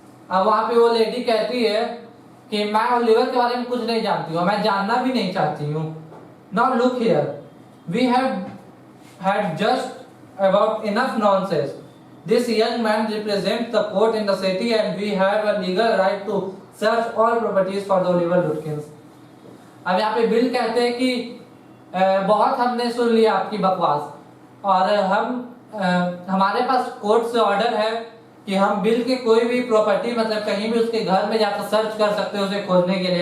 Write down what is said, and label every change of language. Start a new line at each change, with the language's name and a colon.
Hindi: अब वहाँ पे वो लेडी कहती है कि मैं ओलिवर के बारे में कुछ नहीं जानती हूँ, मैं जानना भी नहीं चाहती हूँ।
English: Now look here, we have had just about enough nonsense. This young man represents the court in the city and we have a legal right to search all properties for the Oliver Lutkins.
Hindi: अब यहाँ पे bill कहते हैं कि बहुत हमने सुन लिया आपकी बकवास, और हमारे पास कोर्ट से ऑर्डर है कि हम बिल के कोई भी प्रॉपर्टी, मतलब कहीं भी उसके घर में जाकर सर्च कर सकते हैं उसे खोजने के लिए।